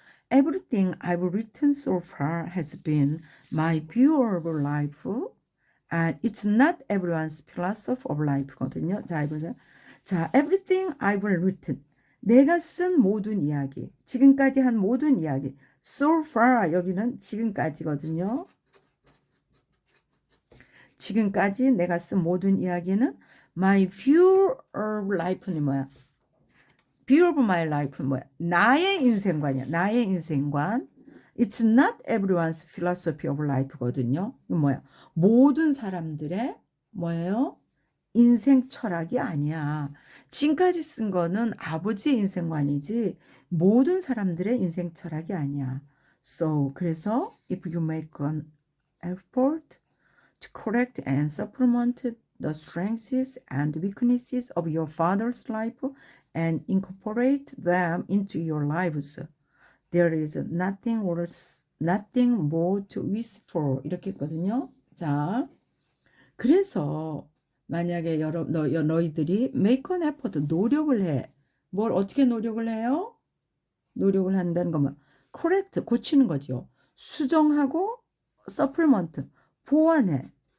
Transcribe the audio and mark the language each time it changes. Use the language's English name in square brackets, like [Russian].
[English] Everything I've written so far has been my view of life, and it's not everyone's philosophy of life거든요. [Korean] 자, 해보세요. [English] 자, everything I've written. [Korean] 내가 쓴 모든 이야기. 지금까지 한 모든 이야기. [English] So far, [Korean] 여기는 지금까지거든요. 지금까지 내가 쓴 모든 이야기는 [English] my view of life [Korean] 는 뭐야? [English] view of my life는 [Korean] 뭐야? 나의 인생관이야. [English] It's not everyone's philosophy of life거든요. [Korean] 이건 뭐야? 모든 사람들의 뭐예요? 인생 철학이 아니야. 지금까지 쓴 거는 아버지의 인생관이지 모든 사람들의 인생 철학이 아니야. [English] So, [Korean] 그래서 [English] if you make an effort to correct and supplement the strengths and weaknesses of your father's life and incorporate them into your lives, there is nothing more to wish for. [Korean] 이렇게 했거든요. 자, 그래서 만약에 너희들이 [English] make an effort, [Korean] 노력을 해. 뭘 어떻게 노력을 해요? 노력을 한다는 거면 correct, 고치는 거죠. 수정하고 supplement, 보완해.